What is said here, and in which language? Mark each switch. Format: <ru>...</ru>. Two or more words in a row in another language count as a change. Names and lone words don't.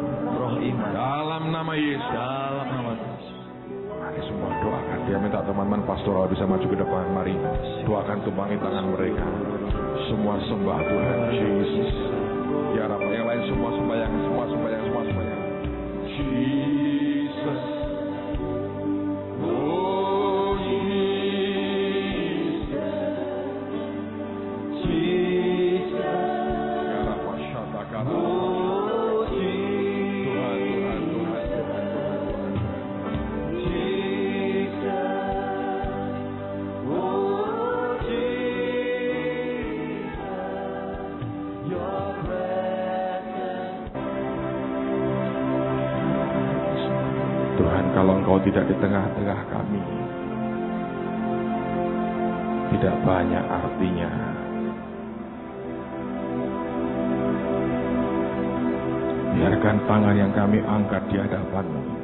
<id>roh iman. Dalam nama Yesus. Dalam nama Yesus. Mari semua doakan. Dia minta teman-teman pastoral bisa maju ke depan. Mari doakan, tumpangi tangan mereka. Semua sembah Tuhan Yesus.</id> <ar>يا رب,</ar> <id>yang lain semua sembahyang, semua sembahyang, semua sembahyang. Jesus. Oh Jesus. Jesus.</id> <ar>يا رب,</ar> <id>Shatakara. Oh, Jesus. Tuhan, Tuhan, Tuhan, Tuhan, Tuhan, Tuhan. Jesus. Oh, Jesus.</id> <en>Your presence.</en> <id>Tuhan, kalau Engkau tidak di tengah-tengah kami, tidak banyak artinya. Biarkan tangan yang kami angkat di hadapan-Mu.</id>